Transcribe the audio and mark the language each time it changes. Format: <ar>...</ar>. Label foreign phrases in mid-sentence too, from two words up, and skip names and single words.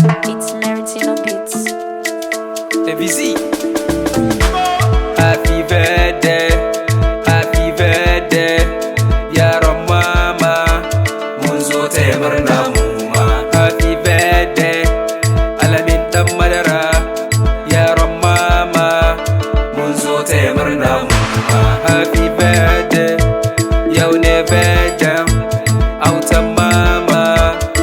<en>It's Meritino Beats. Heavy Z. Happy birthday, happy birthday,</en> <ha>yaron mama. Mun zo taya murna mu ma.</ha> <en>Happy birthday,</en> <ha>Alamin dan madara, yaron mama. Mun zo taya murna mu ma.</ha> <en>Happy birthday,</en> <ha>yau ne birthday, autan mama.</ha>